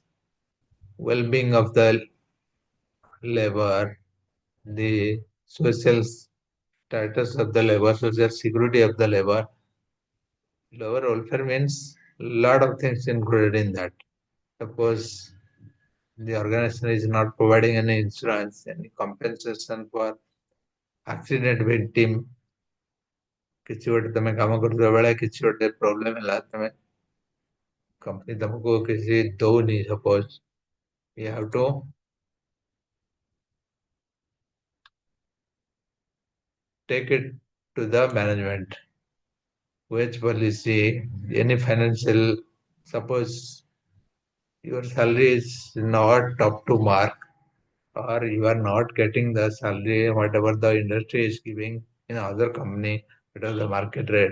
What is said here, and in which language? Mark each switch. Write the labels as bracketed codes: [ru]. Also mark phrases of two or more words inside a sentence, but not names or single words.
[en] Well-being of the labor, the social status of the labor, social security of the labor. Labor welfare means a lot of things included in that. Suppose the organization is not providing any insurance, any compensation for accident victim, [or] କିଛି ଗୋଟେ ତମେ କାମ କରୁଥିବା ବେଳେ କିଛି ଗୋଟେ ପ୍ରୋବ୍ଲେମ ହେଲା ତମେ କମ୍ପାନୀ ତମକୁ କିଛି ଦଉନି [en] suppose you have to take it to the management. Wage policy, any financial, suppose your salary is not up to mark or you are not getting the salary whatever the industry is giving in other company, whatever the market rate.